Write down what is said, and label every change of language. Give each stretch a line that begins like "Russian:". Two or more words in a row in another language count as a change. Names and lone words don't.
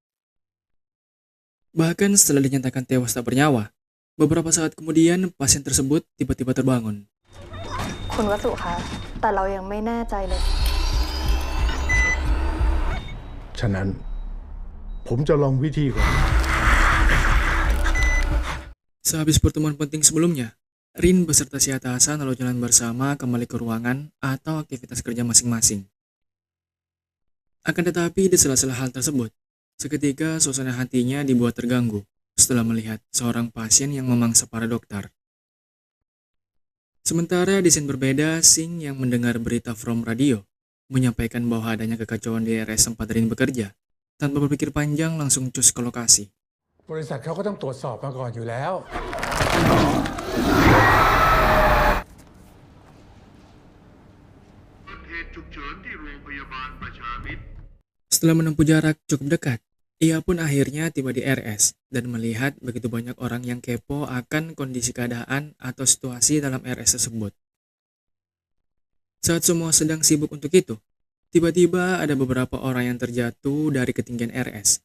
Indonesian: Bahkan setelah dinyatakan tewas tak bernyawa, beberapa saat kemudian pasien tersebut tiba-tiba terbangun.
Thai: คุณวสุคะแต่เรายังไม่แน่ใจเลย ฉะนั้น ผมจะลองวิธีก่อน
Indonesian: Sehabis pertemuan penting sebelumnya, Rin beserta si atasan lalu jalan bersama kembali ke ruangan atau aktivitas kerja masing-masing. Akan tetapi di sela-sela hal tersebut, seketika suasana hatinya dibuat terganggu setelah melihat seorang pasien yang memangsa para dokter. Sementara di scene berbeda, Singh yang mendengar berita from radio menyampaikan bahwa adanya kekacauan di RS tempat Rin bekerja. Tanpa berpikir panjang langsung cus ke lokasi.
Thai: บริษัทเขาก็ต้องตรวจสอบมาก่อนอยู่แล้ว เหตุฉุกเฉินที่โรงพยาบาลประชามิตร
Indonesian: Setelah menempuh jarak cukup dekat, ia pun akhirnya tiba di RS dan melihat begitu banyak orang yang kepo akan kondisi keadaan atau situasi dalam RS tersebut. Saat semua sedang sibuk untuk itu, tiba-tiba ada beberapa orang yang terjatuh dari ketinggian RS.